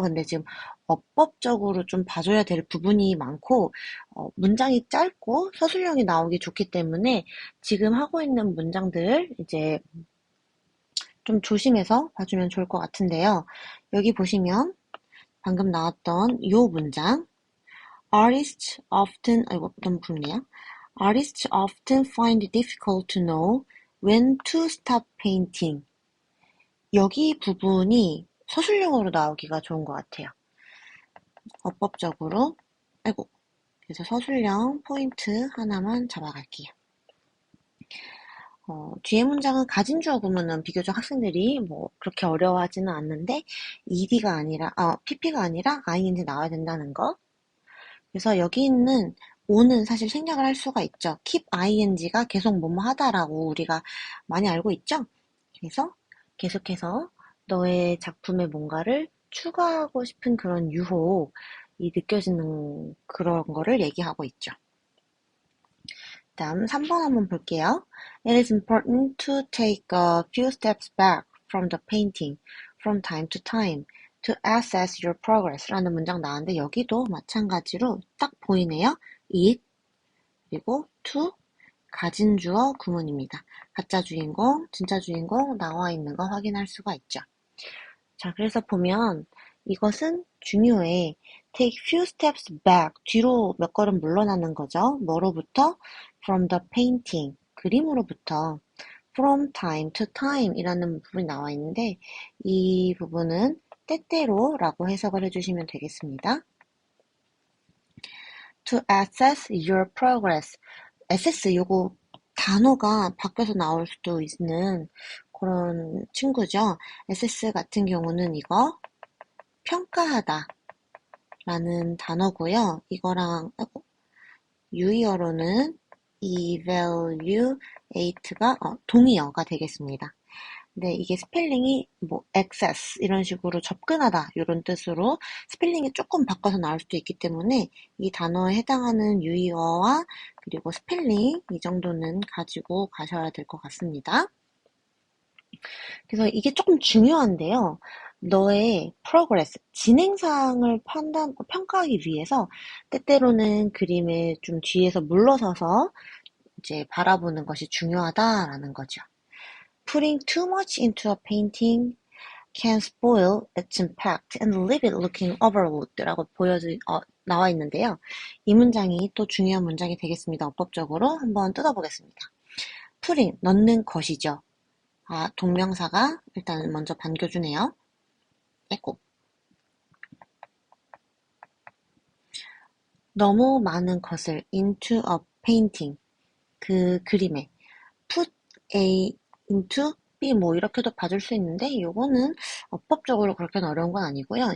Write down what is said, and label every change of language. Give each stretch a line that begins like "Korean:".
Korean: 근데 지금 어법적으로 좀 봐줘야 될 부분이 많고 문장이 짧고 서술형이 나오기 좋기 때문에 지금 하고 있는 문장들 이제 좀 조심해서 봐주면 좋을 것 같은데요. 여기 보시면 방금 나왔던 이 문장 Artists often, 아이고 너무 굵네요.
English: Artists often find it difficult to know when to stop painting.
Korean: 여기 부분이 서술형으로 나오기가 좋은 것 같아요. 어법적으로, 아이고, 그래서 서술형 포인트 하나만 잡아갈게요. 뒤에 문장은 가진 주어 구문은 비교적 학생들이 뭐 그렇게 어려워하지는 않는데 ed가 아니라, pp가 아니라 ing 나와야 된다는 거. 그래서 여기 있는 o는 사실 생략을 할 수가 있죠. keep ing가 계속 뭐뭐 하다라고 우리가 많이 알고 있죠. 그래서 계속해서 너의 작품에 뭔가를 추가하고 싶은 그런 유혹이 느껴지는 그런 거를 얘기하고 있죠. 다음 3번 한번 볼게요.
English: It is important to take a few steps back from the painting from time to time to assess your progress 라는 문장 나왔는데 여기도 마찬가지로 딱 보이네요.
Korean: it 그리고 to 가진 주어 구문입니다. 가짜 주인공, 진짜 주인공 나와 있는 거 확인할 수가 있죠. 자, 그래서 보면 이것은 중요해.
English: Take few steps back.
Korean: 뒤로 몇 걸음 물러나는 거죠.
English: 뭐로부터? From the painting. 그림으로부터.
Korean: From time to time 이라는 부분이 나와 있는데 이 부분은 때때로라고 해석을 해주시면 되겠습니다.
English: To assess your progress.
Korean: assess 요거 단어가 바뀌어서 나올 수도 있는 그런 친구죠. assess 같은 경우는 이거 평가하다 라는 단어고요. 이거랑 유의어로는 evaluate가 동의어가 되겠습니다. 근데 이게 스펠링이 뭐 access 이런 식으로 접근하다 이런 뜻으로 스펠링이 조금 바꿔서 나올 수도 있기 때문에 이 단어에 해당하는 유의어와 그리고 스펠링 이 정도는 가지고 가셔야 될 것 같습니다. 그래서 이게 조금 중요한데요. 너의 progress, 진행상을 평가하기 위해서 때때로는 그림의 좀 뒤에서 물러서서 이제 바라보는 것이 중요하다라는 거죠.
English: Putting too much into a painting can spoil its impact and leave it looking overlooked라고 나와 있는데요.
Korean: 이 문장이 또 중요한 문장이 되겠습니다. 어법적으로 한번 뜯어보겠습니다. putting, 넣는 것이죠. 동명사가 일단 먼저 반겨주네요. 에고. 너무 많은 것을 into a painting, 그 그림에 put A into B 뭐 이렇게도 봐줄 수 있는데 이거는 어법적으로 그렇게 어려운 건 아니고요.